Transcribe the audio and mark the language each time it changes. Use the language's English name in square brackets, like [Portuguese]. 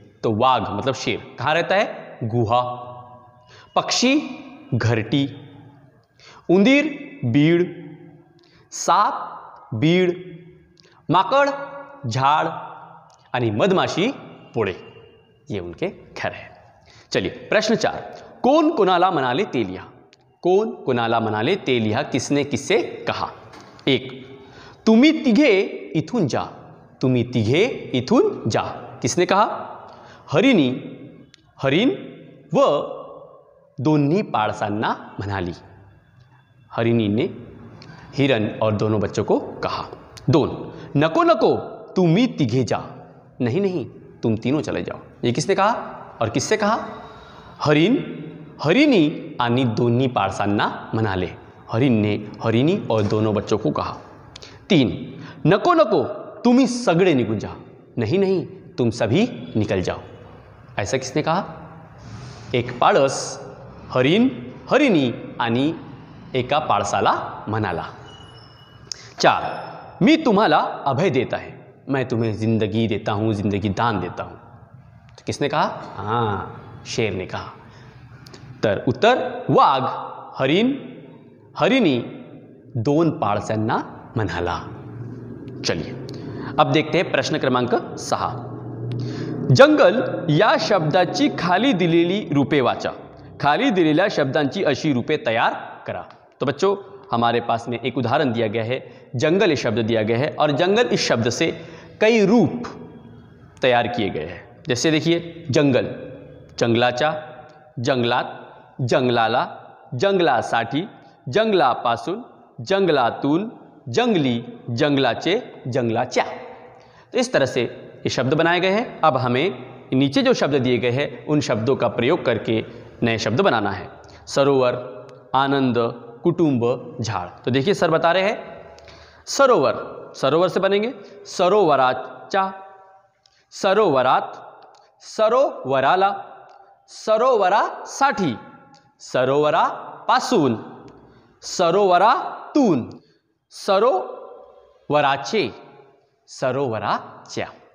[Hindi] तो वाघ मतलब शेर कहाँ रहता है? [Marathi] गुहा. पक्षी घरटी, उंदीर बीड़, साप बीड़, माकड़ झाड़ आणि मधमाशी पोळे, [Hindi] ये उनके घर है. चलिए प्रश्न 4, [Marathi] कौन कोणाला म्हणाले ते लिहा. कौन कोणाला म्हणाले ते लिहा. [Hindi] किसने किससे कहा? [Marathi] 1, तुम्ही तिघे इथून जा. तुम्ही तिघे इथून जा. [Hindi] किसने कहा? [Marathi] हरिणी हरिण व दोन्ही पाळसांना म्हणाली. [Hindi] हरिणी ने हिरण और दोनों बच्चों को कहा. 2, [Marathi] नको नको तुम्ही तिघे जा. [Hindi] नहीं नहीं तुम तीनों चले जाओ. ये किसने कहा और किससे कहा? [Marathi] हरिण, हरिणी आणि दोन्ही पाळसांना म्हणाले. [Hindi] हरिण ने हरिणी और दोनों बच्चों को कहा. [Marathi] 3, नको नको तुम्ही सगळे निघून जा. [Hindi] नहीं नहीं तुम सभी निकल जाओ. ऐसा किसने कहा? [Marathi] एक पाळस हरिण, हरिणी आणि एका पाळसाला म्हणाला. [Hindi] 4, [Marathi] मी तुम्हाला अभय [Hindi] देता है, मैं तुम्हें जिंदगी देता हूँ, जिंदगी दान देता हूँ. तो किसने कहा? हाँ, शेर ने कहा. [Marathi] तर उत्तर, वाघ हरिण, हरिणी 2 पाळसांना म्हणाला. [Hindi] चलिए अब देखते हैं प्रश्न क्रमांक 6. [Marathi] जंगल या शब्दाची खाली दिलेली रूपे वाचा. खाली दिलेल्या शब्दांची अशी रूपे तैयार करा. [Hindi] तो बच्चों, हमारे पास में एक उदाहरण दिया गया है. जंगल ये शब्द दिया गया है और जंगल इस शब्द से कई रूप तैयार किए गए हैं. जैसे देखिए, [Marathi] जंगल जंगलाचा, जंगलात, जंगलाला, जंगलासाठी, जंगलापासून, जंगलातून, जंगली, जंगलाचे, जंगलाच्या. [Hindi] तो इस तरह से ये शब्द बनाए गए हैं. अब हमें नीचे जो शब्द दिए गए हैं उन शब्दों का प्रयोग करके नए शब्द बनाना है. सरोवर, आनंद, कुटुंब, झाड। तो देखिए सर बता रहे हैं सरोवर, सरोवर से बनेंगे [Marathi] सरोवराच्या, सरोवरात, सरोवराला, सरोवरासाठी, सरोवरापासून, सरोवरातून, सरोवराचे, सरोवराच्या।